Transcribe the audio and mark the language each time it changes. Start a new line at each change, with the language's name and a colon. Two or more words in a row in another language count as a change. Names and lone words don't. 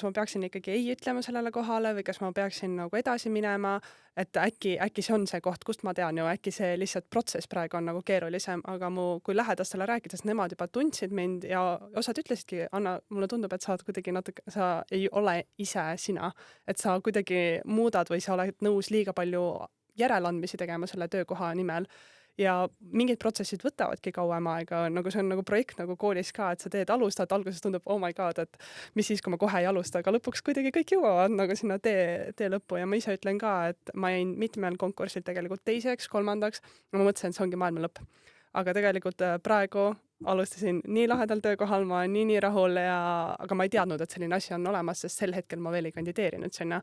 Estonian: ma peaksin ikkagi ei ütlema sellele kohale või kas ma peaksin nagu edasi minema, et äkki see on see koht, kust ma tean ju, äkki see lihtsalt protsess praegu on nagu keerulisem, aga kui lähedastele rääkides, nemad juba tundsid mind ja osad ütlesidki, Anna, mulle tundub, et sa oled kuidagi natuke, sa ei ole ise sina, et sa kuidagi muudad või sa oled nõus liiga palju järeleandmisi tegema selle töökoha nimel. Ja mingid protsessid võtavadki kauem aega, nagu see on nagu projekt nagu koolis ka, et sa alustad, alguses tundub,
English: oh my god,
Estonian: et mis siis, kui ma kohe ei alusta, aga lõpuks kuidagi kõik jõuavad nagu sinna tee lõppu ja ma ise ütlen ka, et ma jäin mitmel konkursil tegelikult teiseks, kolmandaks, ja ma mõtlesin, et see ongi maailma lõpp. Aga tegelikult praegu alustasin nii lahedal töökohal, ma olen nii rahul aga ma ei teadnud, et selline asi on olemas, sest sel hetkel ma veel ei kandideerinud sinna.